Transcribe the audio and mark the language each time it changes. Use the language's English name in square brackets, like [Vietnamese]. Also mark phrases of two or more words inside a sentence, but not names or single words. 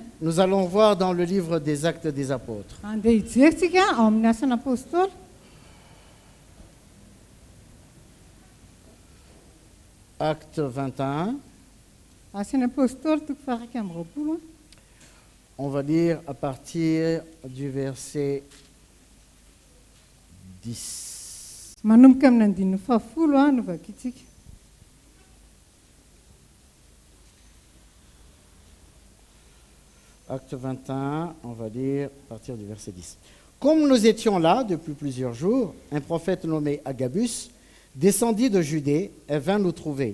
[French] Nous allons voir dans le livre des Actes des Apôtres. [Malagasy] Andeha hijerytsika ao amin'ny asan'ny apôstôly. [French] Acte 21, [Malagasy] Asan'ny apôstôly toko faha 20. [French] on va lire à partir du verset 10. [Malagasy] Manomboka amin'ny andininy fahafolo no vakitsika. [French] Acte 21, on va lire à partir du verset 10. Comme nous étions là depuis plusieurs jours, un prophète nommé Agabus descendit de Judée et vint nous trouver.